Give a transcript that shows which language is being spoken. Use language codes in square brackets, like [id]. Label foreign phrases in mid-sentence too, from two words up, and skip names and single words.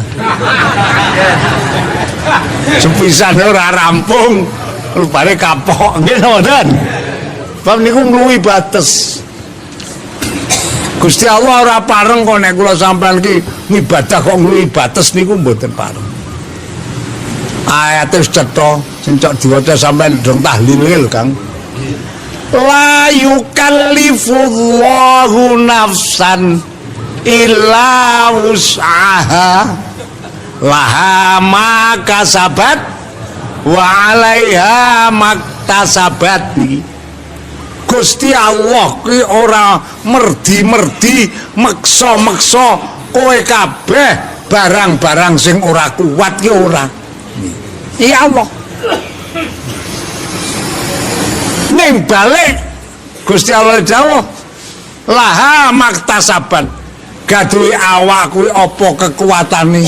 [jv] Sepisan ora rampung rupane kapok nggih mboten. Bab niku ngluwi bates. Gusti Allah ora pareng kok nek kula sampean ki ngibadah kok ngluwi bates niku mboten pareng. Ayate wis cetha sing cok diwaca sampean dong tahlil lho Kang. [ar] لا يكلف الله نفسا إلا وسعها لها ما كسبت وعليها ما اكتسبت. [jv] Gusti Allah ki ora merdi-merdi meksa-meksa kowe kabeh barang-barang sing ora kuat ki ora. [ar] يا الله. [jv] Ning balik Gusti Allah dawuh [ar] لها ما اكتسبت [jv] gaduwe awak kuwi apa kekuatane.